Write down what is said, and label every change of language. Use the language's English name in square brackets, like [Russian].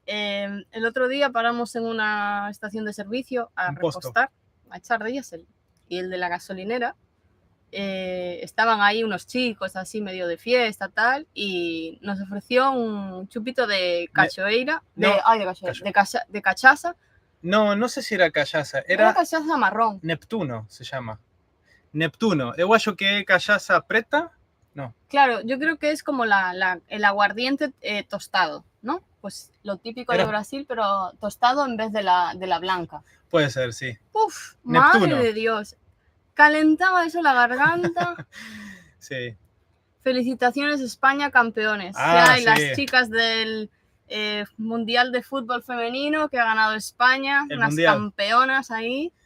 [Spanish] El otro día paramos en una estación de servicio a repostar, a echar diésel. Y el de la gasolinera, estaban ahí unos chicos así medio de fiesta tal, y nos ofreció un chupito de cachoeira, de cachaza. No sé si era callaza. Era cachaza marrón. Neptuno se llama. [Portuguese] Neptuno, eu acho que é cachaça preta. [Spanish] No. Claro, yo creo que es como el aguardiente tostado, ¿no? Pues lo típico de Brasil, pero tostado en vez de la blanca. Puede ser, sí. Uf, Neptuno. Madre de Dios. Calentaba eso la garganta. Sí. Felicitaciones España, campeones. Y las chicas del Mundial de Fútbol Femenino que ha ganado España, unas campeonas ahí.